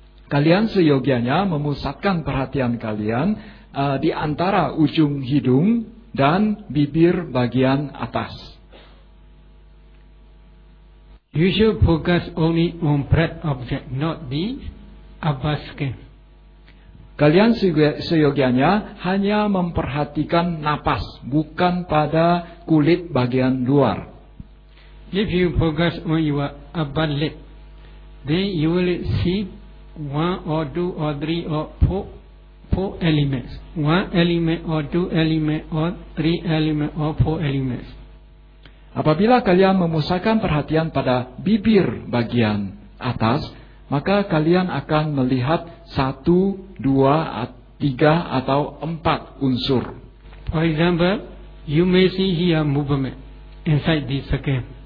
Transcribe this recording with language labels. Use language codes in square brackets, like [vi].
[id] Kalian seyogianya memusatkan perhatian kalian di antara ujung hidung dan bibir bagian atas. [en] You should focus only on breath object, not the upper skin. [id] Kalian seyogianya hanya memperhatikan napas, bukan pada kulit bagian luar. [en] If you focus on your upper lip, then you will see one or two or three or four elements. One element or two element or three element or four elements. [id] Apabila kalian memusatkan perhatian pada bibir bagian atas, maka kalian akan melihat satu, dua, tiga, atau empat unsur. [en] For example, you may see here movement inside this again.